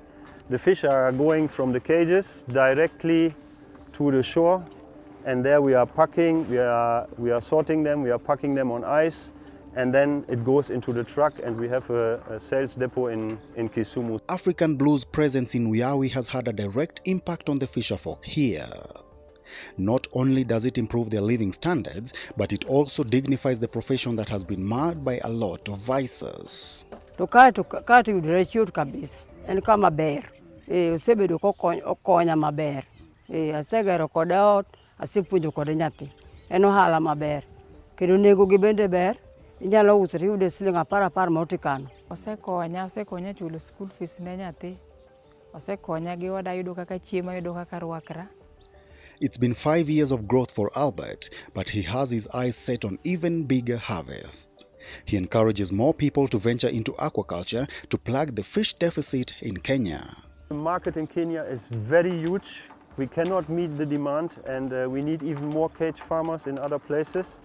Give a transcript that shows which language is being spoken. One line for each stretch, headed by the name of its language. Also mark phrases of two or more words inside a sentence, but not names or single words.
English: The fish are going from the cages directly to the shore, and there we are packing, we are sorting them, we are packing them on ice, and then it goes into the truck, and we have a sales depot in Kisumu. African Blue's presence in Uyawi has had a direct impact on the fisherfolk here. Not only does it improve their living standards, but it also dignifies the profession that has been marred by a lot of vices.
Luo (Kenya and Tanzania): Kati yudore chot kabisa, en kama ber. Osebedo kokonya maber. Asegero kode ot, asepuonjo kode nyathi. En ohala maber. Kendo nengo gi bende ber. Inyalo uso tiyude siling 10 ma otikano. Osekonya chulo
English: school fees
Luo (Kenya and Tanzania): ne nyathi. Osekonya gi oda yudo kaka chiemo, yudo kaka rwakra.
English: It's been 5 years of growth for Albert, but he has his eyes set on even bigger harvests. He encourages more people to venture into aquaculture to plug the fish deficit in Kenya. The market in Kenya is very huge. We cannot meet the demand, and we need even more cage farmers in other places.